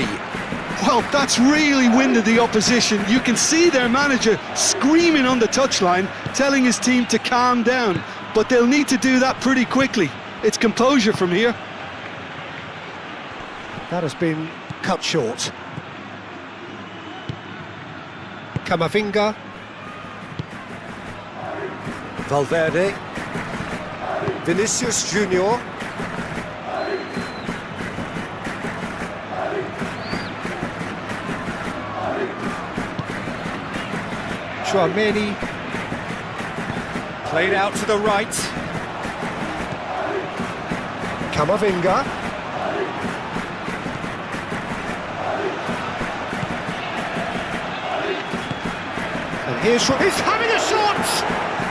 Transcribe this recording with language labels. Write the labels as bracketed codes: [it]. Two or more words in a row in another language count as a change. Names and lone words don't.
[en] Well, that's really winded the opposition. You can see their manager screaming on the touchline, telling his team to calm down, but they'll need to do that pretty quickly. It's composure from here. That has been cut short. Camavinga. Valverde. Vinicius Junior. Chouameni, played out to the right. Camavinga. And he's having a shot!